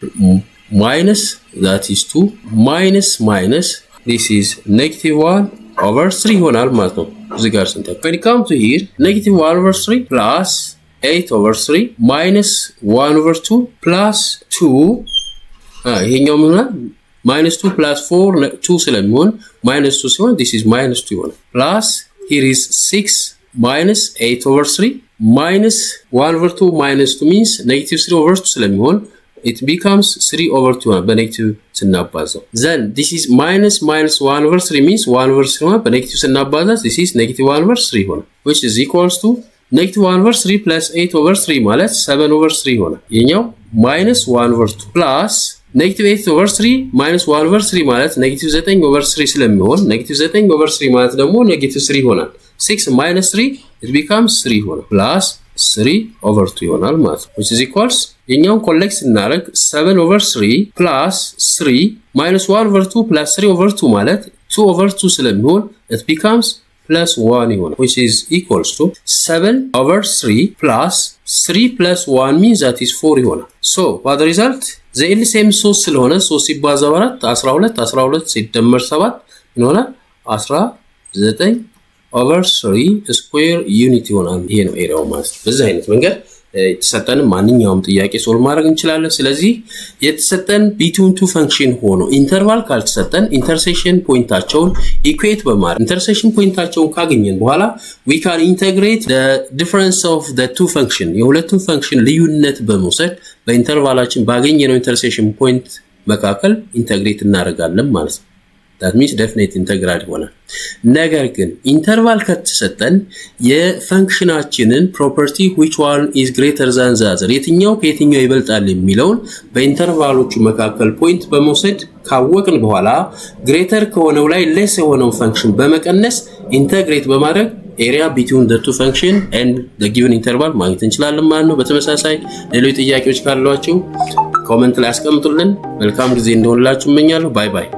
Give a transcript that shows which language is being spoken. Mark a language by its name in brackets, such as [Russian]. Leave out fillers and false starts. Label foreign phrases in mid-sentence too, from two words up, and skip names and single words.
[English] minus that is 2 minus this is -1 over 3 [Amharic] ይሆናል ማለት ነው እዚህ ጋር ስንተካ [English] when you come to here -1 over 3 plus 8 over 3 minus 1 over 2 plus 2 [Amharic] ይሄኛው ምን ይሆናል [English] -2 plus 4 2 [Amharic] ስለሚሆን -2 ሲሆን [English] this is -2 ይሆናል plus here is 6 minus 8 over 3 minus 1 over 2 minus 2 means -3 over 2 ስለሚሆን it becomes 3 over 2 [Amharic] በኔጌቲቭ ስናባዛው [English] then this is minus 1 over 3 means 1 over 3 [Amharic] በኔጌቲቭ ስናባዛው [English] this is -1 over 3 ይሆናል which is equals to -1 over 3 plus 8 over 3 ማለት 7 over 3 [Amharic] ይሆናል የኛው [English] -1 over 2 plus -8 over 3 minus 1 over 3 ማለት -9 over 3 ስለሚሆን -9 over 3 [Amharic] ማለት ደግሞ -3 ይሆናል [English] 6 minus 3 it becomes 3 ይሆናል plus 3 over 2 [Amharic] ይሆናል ማለት [English] which is equals [Amharic] የኛውን ኮሌክት ስናደርግ [English] 7 over 3 plus 3 minus 1 over 2 plus 3 over 2 ማለት 2 over 2 ስለሚሆን it becomes plus 1 ይሆናል which is equals to 7 over 3 plus 3 plus 1 means that is 4 ይሆናል so what the result the LCM 3 [Amharic] ስለሆነ 3 ሲባዛ 4 12 ሲደመር 7 ይሆናል 19 [English] over 3 square unit [Amharic] ይሆናል ይሄ ነው ኤሪያው ማለት በዚህ አይነት መንገድ የተሰጠን ማንኛውም ጥያቄ ሶልቭ ማድረግ እንችላለን ስለዚህ የተሰጠን [English] between two function [Amharic] ሆኖ ኢንተርቫል ካልተሰጠን ኢንተርሴክሽን ፖይንታቸውን ኢኩዌት በማድረግ ኢንተርሴክሽን ፖይንታቸውን ካገኘን በኋላ [English] we can integrate the difference of the two function [Amharic] የሁለቱም ፈንክሽን ልዩነት በመውሰድ በኢንተርቫላችን ባገኘነው [English] intersection point [Amharic] መካከል ኢንተግሬት እናደርጋለን ማለት ነው [English] that means definite integral [Amharic] ይሆናል ነገር ግን ኢንተርቫል ከተሰጠን የፈንክሽናችንን [English] property which one is greater than the other [Amharic] የትኛው ከየትኛው ይበልጣል የሚለውን በኢንተርቫሎቹ መካከል ፖይንት በመውሰድ ካወቅን በኋላ greater ከሆነው ላይ less የሆነው ፈንክሽን በመቀነስ ኢንተግሬት በማድረግ [English] area between the two function and the given interval [Amharic] ማግኘት እንችላለን ማለት ነው በተመሳሳይ ሌሎች ጥያቄዎች ካሏችሁ ኮሜንት ላይ አስቀምጡልን መልካም ጊዜ እንደሆነላችሁ እመኛለሁ [English] bye bye